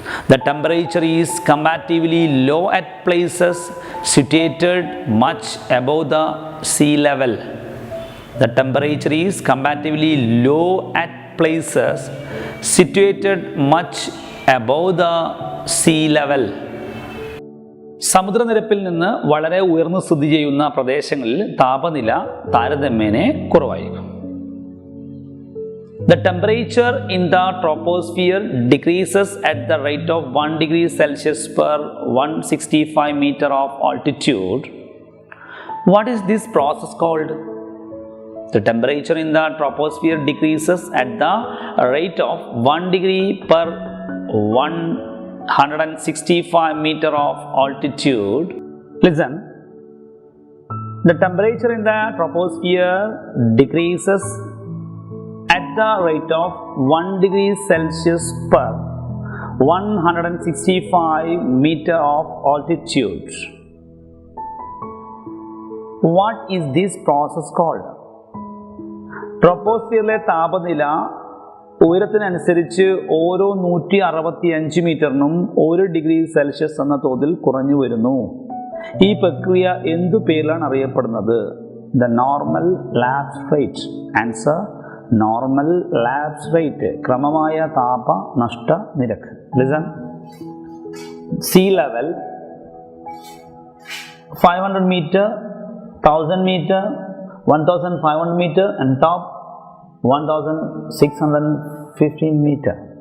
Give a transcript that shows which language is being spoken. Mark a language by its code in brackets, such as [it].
[en] The temperature is comparatively low at places situated much above the sea level. The temperature is comparatively low at places situated much above the sea level. [ml] സമുദ്രനിരപ്പിൽ നിന്ന് വളരെ ഉയർന്നു സ്ഥിതി ചെയ്യുന്ന പ്രദേശങ്ങളിൽ താപനില താരതമ്യേന കുറവായിരിക്കും. [en] The temperature in the troposphere decreases at the rate of 1 degree Celsius per 165 meter of altitude. What is this process called? The temperature in the troposphere decreases at the rate of 1 degree per 165 meter of altitude. Listen. The temperature in the troposphere decreases at the rate of 1 degree Celsius per 165 meter of altitude. What is this process called? [ml] ട്രോപ്പോസ്ഫിയറിലെ താപനില ഉയരത്തിനനുസരിച്ച് ഓരോ 165 മീറ്ററിനും 1 degree Celsius എന്ന തോതിൽ കുറഞ്ഞു വരുന്നു. ഈ പ്രക്രിയ എന്തു പേരിലാണ് അറിയപ്പെടുന്നത്? [en] The normal lapse rate. Answer normal lapse rate, [ml] ക്രമമായ താപ നഷ്ട നിരക്ക്. [en] Listen. Sea level 500 meter, 1000 meter, 1500 meter and top 1615 meter.